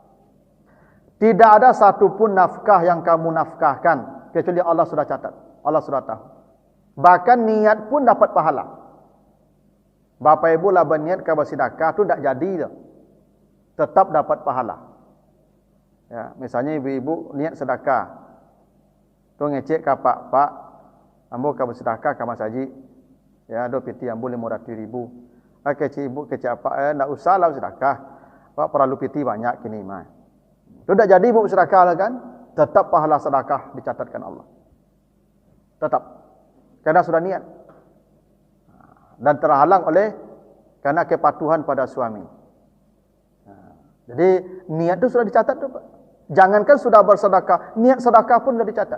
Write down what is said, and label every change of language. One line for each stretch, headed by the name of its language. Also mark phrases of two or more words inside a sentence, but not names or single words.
Indonesian: Tidak ada satupun nafkah yang kamu nafkahkan kecuali Allah sudah catat. Allah sudah tahu. Bahkan niat pun dapat pahala. Bapak Ibu lah berniat kalau sedekah tu tak jadi dah. Tetap dapat pahala. Ya, misalnya ibu-ibu niat sedekah. Tu ngecek ke pak, ambo kalau sedekah ke Mas Haji.
Minangkabau: Ya, do piti ambo 500,000. Kecik ibu kecik apa nak usah lah sedekah. Pak perlu piti banyak kini mah.
Indonesian: Itu tak jadi ibu sedekah lah kan? Tetap pahala sedekah dicatatkan Allah. Tetap. Karena sudah niat. Dan terhalang oleh karena kepatuhan pada suami. Jadi niat itu sudah dicatat tu Pak. Jangankan sudah bersedekah, niat sedekah pun sudah dicatat.